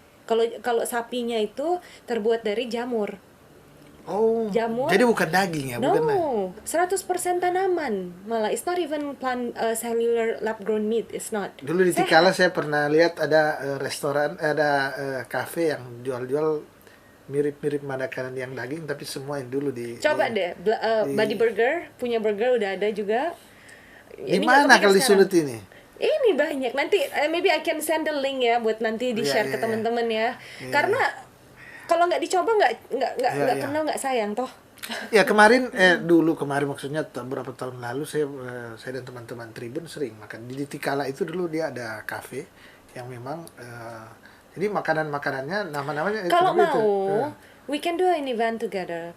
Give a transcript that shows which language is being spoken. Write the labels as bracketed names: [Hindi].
[Indonesian] Kalau sapinya itu terbuat dari jamur. Jamur. Jadi bukan daging ya? No, 100% tanaman. [English] Malah it's not even plant cellular lab grown meat, it's not. [Indonesian] Dulu di Tikala saya pernah lihat ada restoran, ada kafe yang jual-jual mirip-mirip makanan yang daging, tapi semua yang dulu coba deh, Buddy Burger punya burger udah ada juga. Di mana kalau di Sulut ini? Ini banyak. Nanti [English] maybe I can send the link [Indonesian] ya buat nanti di-share ke teman-teman ya. Karena kalau nggak dicoba nggak kenal, nggak sayang toh. Ya kemarin maksudnya beberapa tahun lalu saya dan teman-teman Tribun sering makan di Tikala itu. Dulu dia ada kafe yang memang jadi makanannya nama-namanya kalau mau [English] we can do an event together.